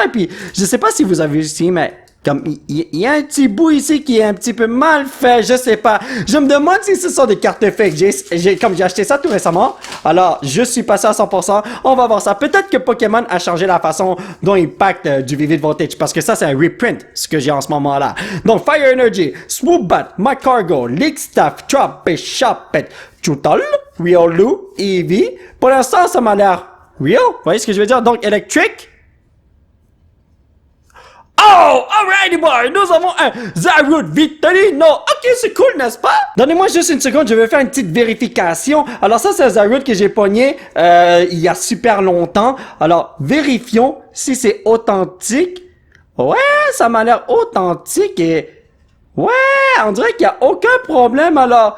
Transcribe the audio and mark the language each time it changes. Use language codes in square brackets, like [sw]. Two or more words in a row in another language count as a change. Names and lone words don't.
[fr] Et puis, je sais pas si vous avez vu ici, mais comme il y a un petit bout ici qui est un petit peu mal fait, je sais pas. Je me demande si ce sont des cartes fake. Comme j'ai acheté ça tout récemment, alors je suis passé à 100%. On va voir ça. Peut-être que Pokémon a changé la façon dont il pack du Vivid Voltage, parce que ça c'est un reprint, ce que j'ai en ce moment-là. Donc Fire Energy, Swoopbat, Magcargo, Leakstaff, Trop, Choppet, Chutal, Riolu, Eevee. Pour l'instant, ça m'a l'air real. Vous voyez ce que je veux dire? Donc, [en] Electric. Oh! Alrighty boy! [fr] Nous avons un Zarude Victorino. Ok, c'est cool, n'est-ce pas? Donnez-moi juste une seconde, je vais faire une petite vérification. Alors ça, c'est un Zarude que j'ai pogné il y a super longtemps. Alors, vérifions si c'est authentique. Ouais, ça m'a l'air authentique et... Ouais, on dirait qu'il n'y a aucun problème, alors...